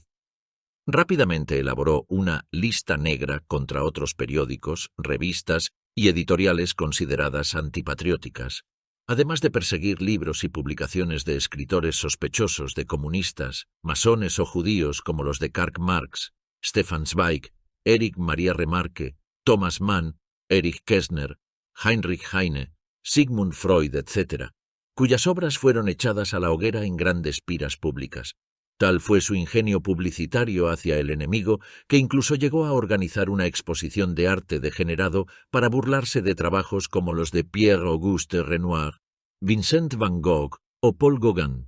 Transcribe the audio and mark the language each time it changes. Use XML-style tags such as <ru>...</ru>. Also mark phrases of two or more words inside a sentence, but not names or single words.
<es>Rápidamente elaboró una lista negra contra otros periódicos, revistas y editoriales consideradas antipatrióticas, además de perseguir libros y publicaciones de escritores sospechosos de comunistas, masones o judíos como los de Karl Marx, Stefan Zweig, Erich Maria Remarque, Thomas Mann, Erich Kästner, Heinrich Heine, Sigmund Freud, etc., cuyas obras fueron echadas a la hoguera en grandes piras públicas. Tal fue su ingenio publicitario hacia el enemigo que incluso llegó a organizar una exposición de arte degenerado para burlarse de trabajos como los de Pierre-Auguste Renoir, Vincent van Gogh o Paul Gauguin.</es>